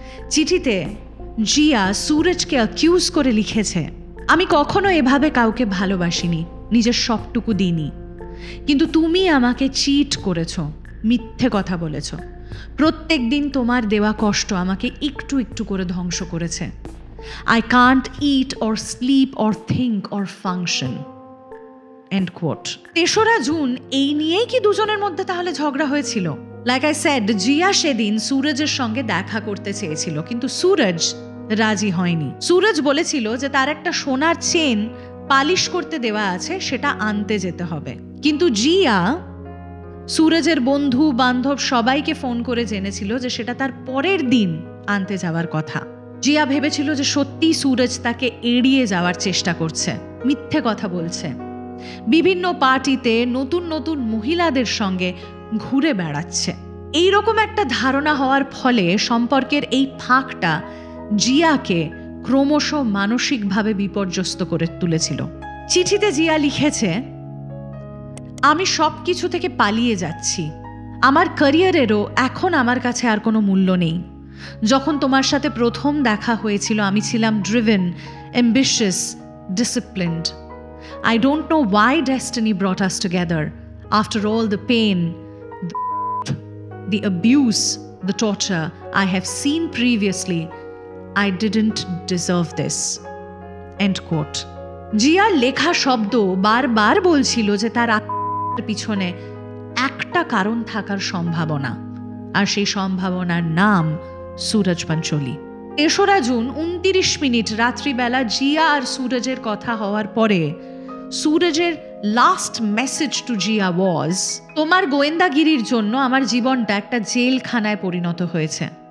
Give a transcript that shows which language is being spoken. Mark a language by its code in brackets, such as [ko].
[bn] চিঠিতে জিয়া সুরজকে অ্যাকিউজ করে লিখেছে, আমি কখনো এভাবে কাউকে ভালোবাসিনি, নিজের সবটুকু দিইনি, কিন্তু তুমি আমাকে চিট করেছো, মিথ্যে কথা বলেছ। প্রত্যেক দিন তোমার দেওয়া কষ্ট আমাকে একটু একটু করে ধ্বংস করেছে। [en] I can't eat or sleep or think or function. End quote. [bn] 3রা June এই নিয়েই কি দুজনের মধ্যে তাহলে ঝগড়া হয়েছিল? [en] like I said, [bn] জিয়া সেদিন সুরজের সঙ্গে দেখা করতে চেয়েছিল, কিন্তু সুরজ রাজি হয়নি। সুরজ বলেছিল যে তার একটা সোনার চেন পালিশ করতে দেওয়া আছে, সেটা আনতে যেতে হবে। কিন্তু জিয়া সুরজের বন্ধু বান্ধব সবাইকে ফোন করে জেনেছিল যে সেটা তার পরের দিন আনতে যাওয়ার কথা। জিয়া ভেবেছিল যে সত্যি সুরজ তাকে এড়িয়ে যাওয়ার চেষ্টা করছে, মিথ্যে কথা বলছে, বিভিন্ন পার্টিতে নতুন নতুন মহিলাদের সঙ্গে ঘুরে বেড়াচ্ছে। এইরকম একটা ধারণা হওয়ার ফলে সম্পর্কের এই ফাঁকটা জিয়াকে ক্রমশ মানসিকভাবে বিপর্যস্ত করে তুলেছিল। চিঠিতে জিয়া লিখেছে, আমি সব কিছু থেকে পালিয়ে যাচ্ছি, আমার ক্যারিয়ারেরও এখন আমার কাছে আর কোনো মূল্য নেই। যখন তোমার সাথে প্রথম দেখা হয়েছিল আমি ছিলাম [en] Driven, ambitious, disciplined. I don't know why destiny brought us together. After all the pain, the abuse, the torture I have seen previously, I didn't deserve this. End quote. [bn] জিয়ার লেখা শব্দ বারবার বলছিল যে তার পিছনে একটা কারণ থাকার সম্ভাবনা, আর সেই সম্ভাবনার নাম সুরজ পাঞ্চোলি। 3রা জুন 29 মিনিট রাত্রিবেলা জিয়া আর সুরজের কথা হওয়ার পরে সুরজের [en] last message to Jiah was, [bn] তোমার গোয়েন্দাগিরির জন্য আমার জীবনটা একটা জেলখানায় পরিণত হয়েছে।